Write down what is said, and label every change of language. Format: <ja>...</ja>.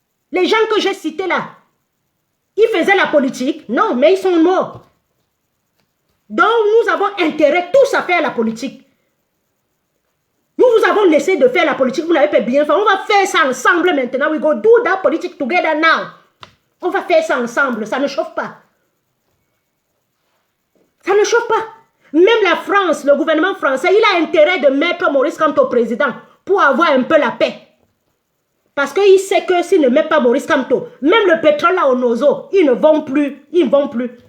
<fr>Les gens que j'ai cités là, ils faisaient la politique, non, mais ils sont morts. Donc nous avons intérêt tous à faire la politique. Nous vous avons laissé de faire la politique, vous n'avez pas bien fait. On va faire ça ensemble maintenant.</fr> <wes>We go do that politique together now.</wes> <fr>On va faire ça ensemble, ça ne chauffe pas. Ça ne chauffe pas. Même la France, le gouvernement français, il a intérêt de mettre Maurice Kamto président pour avoir un peu la paix. Parce qu'il sait que s'il ne met pas Maurice Kamto, même le pétrole là au Nozo, ils ne vont plus. Ils ne vont plus.</fr>